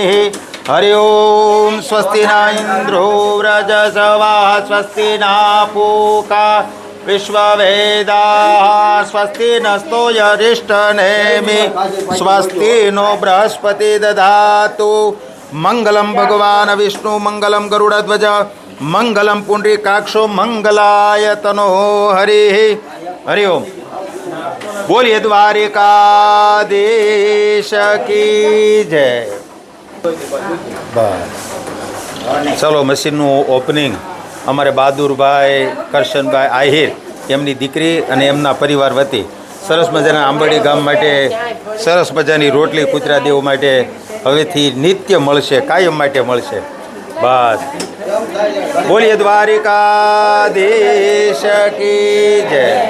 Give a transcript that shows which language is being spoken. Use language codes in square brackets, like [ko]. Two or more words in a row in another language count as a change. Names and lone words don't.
[sa] हरि ओम स्वस्ति न इंद्रो व्रजसवा स्वस्ति न पूका विश्ववेदा स्वस्ति नस्तो यरिष्ठनेमि स्वस्ति नो बृहस्पति दधातु मंगलम भगवान विष्णु मंगलम गरुड़ध्वज मंगलम पुंडरीकाक्षो मंगलाय तनो हरि हरि ओम [hi] बोलिए द्वारिकाधीश की जय [gu] બસ ચલો मशीनનું ઓપનિંગ અમારે બહાદુરભાઈ કરશનભાઈ આહિર એમની દીકરી અને એમના પરિવાર વતી સરસ મજાના આંબરડી ગામ માટે સરસ મજાની રોટલી કૂતરા દેવ માટે હવેથી નિત્ય મળશે, કાયમ માટે મળશે. બસ બોલીએ [hi] द्वारिकाधीश की जय.